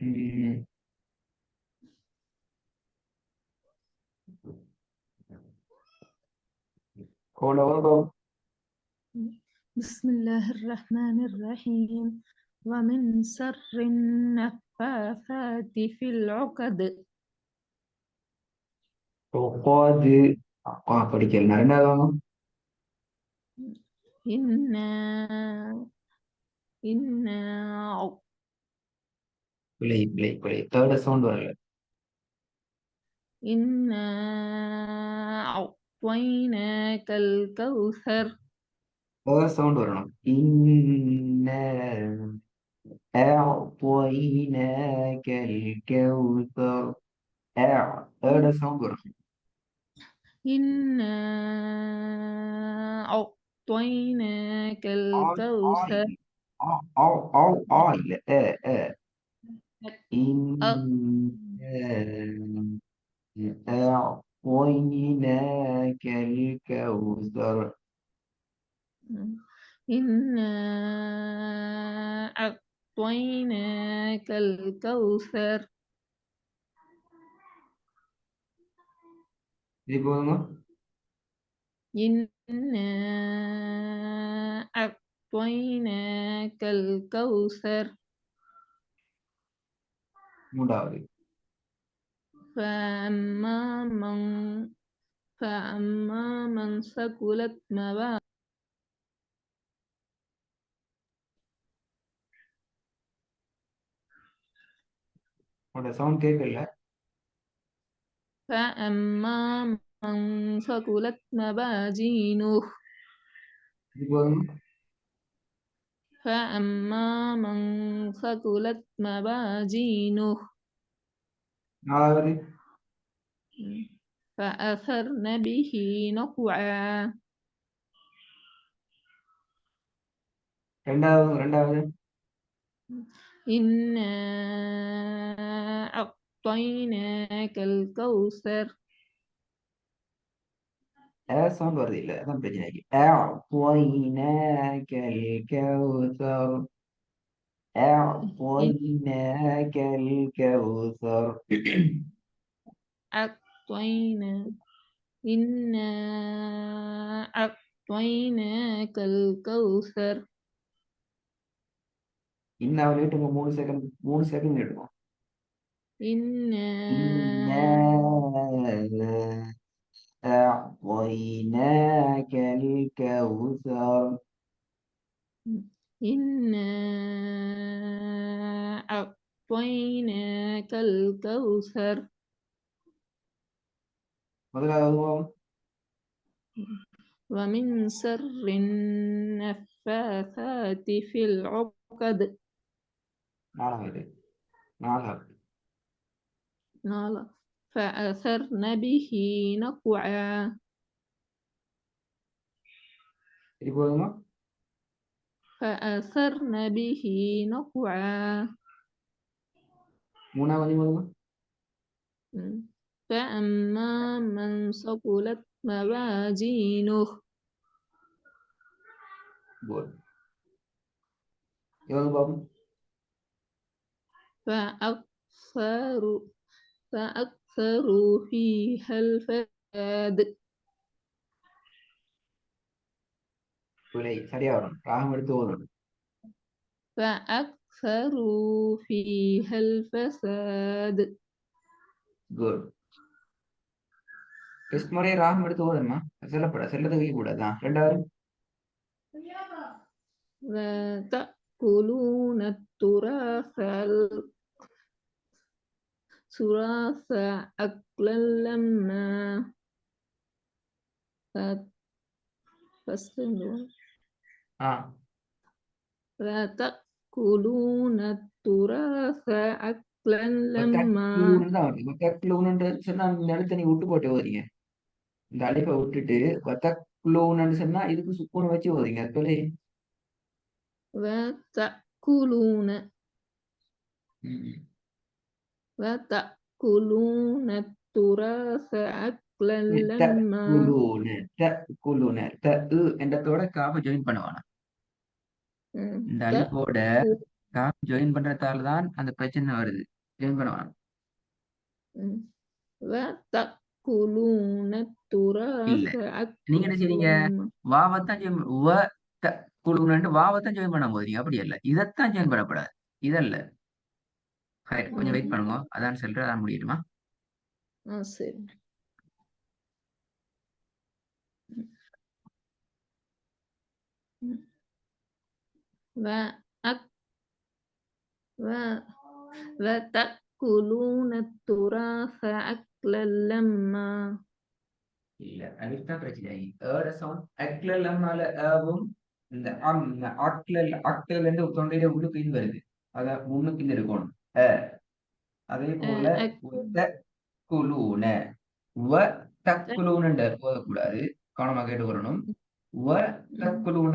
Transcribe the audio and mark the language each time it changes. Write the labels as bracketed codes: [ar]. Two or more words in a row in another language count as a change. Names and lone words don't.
[ar] قول وضع. بسم الله الرحمن الرحيم. ومن شر النفاثات في العقد. عقاد. عقاد [ta] படிக்கல் ரெண்டாவது [ar] إنا إنا [ta] பிழை பிழை பிழை [en] third sound [ta] வரல. [ar] إنا أعطيناك الكوثر. [en] third sound [ta] வரணும். இன்ன [ar] أعطيناك الكوثر. [en] third sound [ta] வரணும். [ar] إنا أعطيناك الكوثر. [ta] இல்ல [ar] أ- أعطيناك الكوثر. إنا أعطيناك الكوثر. [ta] இது போதுமா? [ar] إنا أعطيناك الكوثر. [ta] மூன்றாவது [ar] فأما من ثقلت موازينه. [ta] உங்களோட சவுண்ட் கேட்கல. [ar] فأما من ثقلت موازينه. [ta] இது போதுமா? [ar] فأما من ثقلت موازينه. [ta] நாலாவது [ar] فأثرن به نقعا. [ta] ரெண்டாவது [ar] إنا أعطيناك الكوثر. [ta] சவுண்ட் வருது இல்ல, அதான் பிரச்சனை. [ar] أعطيناك الكوثر. أعطيناك الكوثر. أعطينا إنا أعطيناك الكوثر. [ta] இன்னும் நீட்டுங்க. 3 செகண்ட் நீட்டுங்க. [ar] إنا أعطيناك الكوثر. إنا أعطيناك الكوثر. [ta] முதலாவது [ar] ومن شر النفاثات في العقد. [ta] நாலாவது [ar] فأثرن به نقعا. [ta] இது போதுமா? [ar] فأثرن به نقعا. [ta] மூணாவது போதுமா? [ar] فأما من ثقلت موازينه. [ta] போதும். எவ்வளவு பாபு? [ar] فأكثروا فيها الفساد. [ta] பிழை. சரியா வரும். ராகம் எடுத்து ஓதணும். [ar] فأكثروا فيها الفساد. [ta] குட். டெஸ்ட் முறையே ராகம் எடுத்து ஓதணுமா? செல்லது கூடாதான். ரெண்டாவது [ar] وتأكلون التراث أكلا لما. وتأكلون التراث أكلا لما. [ta] சொன்னா இந்த எழுத்தை நீ விட்டு போட்டு ஓதிங்க. இந்த அழைப்பை விட்டுட்டு வத்தக்குலூன்னு சொன்னா இதுக்கு சுக்குன்னு வச்சு ஓதிங்க. அது [ar] وتأكلون التراث أكلا لما تأكلون تأكلون [ta] த என்றதோட காஃபை ஜாயின் பண்ணுவானா இந்த அலிஃபோட [ar] تأكل [ta] காஃப் ஜாயின் பண்றதால தான் அந்த பிரச்சனை வருது ஜாயின் பண்ணுவானா [ar] وتأكلون [ta] இல்ல [ar] التراث [ta] நீங்க என்ன [ar] أكلا [ta] செய்றீங்க [ar] لما [ta] வாவத்தான் ஜாயின் [ar] وتأكلون [ta] வாவத்தான் ஜாயின் பண்ண போறீங்க அப்படி இல்ல இதைத்தான் ஜாயின் பண்ணக்கூடாது இதல்ல கொஞ்சம் வெயிட் பண்ணுங்க அதான் சொல்றேன் அதான் முடியுமா [ar] சரி وأك وتأكلون التراث أكلا لما [ta] இல்ல அலிஃப் தான் பிரச்சனை ஏட சவுண்ட் [ar] أكلا لما [ta] ஏவும் இந்த அக்லல் இருந்து தொண்டையில உள்ளுக்கு இது வருது அதான் முன்னுக்கு இது இருக்கணும் அதே போல குலூன [ar] وتأكلون [ta] போதக்கூடாது கவனமாக கேட்டுக்கொள்ளணும் [ar] وتأكلون